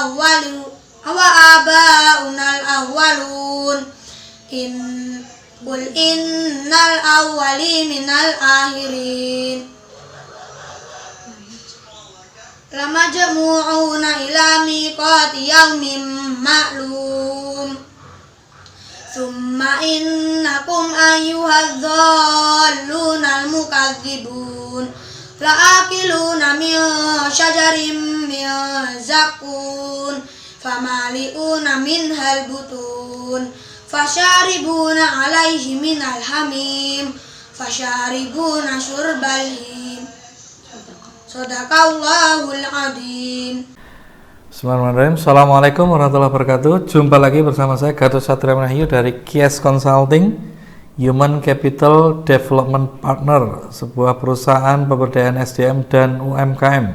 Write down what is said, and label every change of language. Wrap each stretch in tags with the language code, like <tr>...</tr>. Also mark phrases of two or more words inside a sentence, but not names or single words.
<ar>الأولون قل إن الأولين من الآخرين لمجموعون إلى ميقات يوم معلوم ثم إنكم أيها الضالون المكذبون لآكلون من شجر من زقوم فمالئون منها البطون فشاربون عليه من الحميم فشاربون شرب الهيم. صدق الله العظيم. بسم الله الرحمن الرحيم. السلام عليكم ورحمة الله وبركاته.</ar> <id>Jumpa lagi bersama saya Gatot Satria Manahyu dari Kies Consulting,</id> <en>Human Capital Development Partner,</en> <id>sebuah perusahaan pemberdayaan SDM dan UMKM.</id>